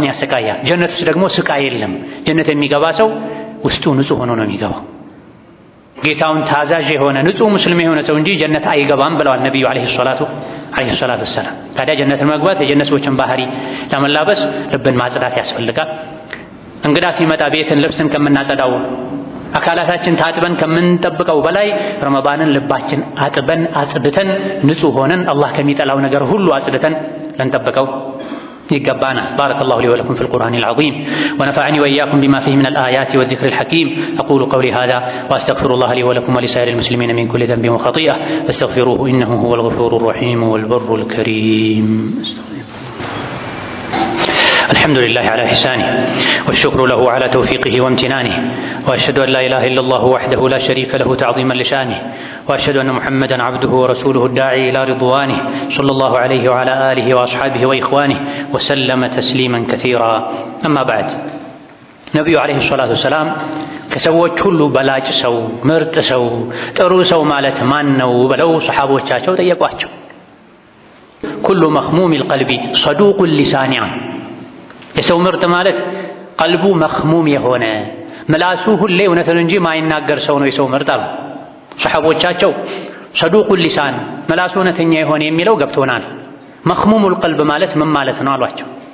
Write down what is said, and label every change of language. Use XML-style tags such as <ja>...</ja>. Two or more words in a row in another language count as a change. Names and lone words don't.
<am>ያሰቃያል። ጀነት ውስጥ ደግሞ ስቃይ የለም። ጀነት የሚገባ ሰው ውስጡ ንጹህ ሆኖ ነው የሚገባው። ጌታውን ታዛዥ የሆነ ንጹህ ሙስሊም የሆነ ሰው እንጂ ጀነት አይገባም ብለዋል ነቢዩ</am> <ar>عليه الصلاة والسلام።</ar> <am>ታዲያ ጀነትን መግባት የጀነት ሰዎችን ባህሪ ለመላበስ ልብን ማጽዳት ያስፈልጋል። እንግዳ ሲመጣ ቤትን ልብስን ከምናጸዳው አካላታችን ታጥበን ከምንጠብቀው በላይ ረመዳንን ልባችን አጥበን አጽድተን ንጹህ ሆነን አላህ ከሚጠላው ነገር ሁሉ አጽድተን ልንጠብቀው يقبانا.</am> <ar>بارك الله لي ولكم في القرآن العظيم ونفعني وإياكم بما فيه من الآيات والذكر الحكيم. أقول قولي هذا وأستغفر الله لي ولكم ولسائر المسلمين من كل ذنب وخطيئة فاستغفروه إنه هو الغفور الرحيم والبر الكريم. الحمد لله على إحسانه والشكر له على توفيقه وامتنانه، وأشهد أن لا إله إلا الله وحده لا شريك له تعظيما لشانه، وأشهد أن محمدا عبده ورسوله الداعي إلى رضوانه صلى الله عليه وعلى آله وأصحابه وإخوانه وسلم تسليما كثيرا. أما بعد، نبي عليه الصلاة والسلام</ar> <am>ከሰዎች ሁሉ በላጭ ሰው ምርጥ ሰው ጥሩ ሰው ማለት ማን ነው ብለው ሰሓቦቻቸው ጠየቋቸው።</am> <ar>كل مخموم القلب صدوق اللسان</ar> <am>የሰው ምርጥ ማለት ቀልቡ መኽሙም የሆነ ምላሱ ሁሌ እውነትን እንጂ ማይናገር ሰው ነው የሰው ምርጥ አሉ። ሰሓቦቻቸው</am> <ar>صدوق اللسان</ar> <am>ምላሱ እውነተኛ የሆነ የሚለው ገብቶናል፣</am> <ar>مخموم القلب</ar> <am>ማለት ምን ማለት ነው አሏቸው።</am>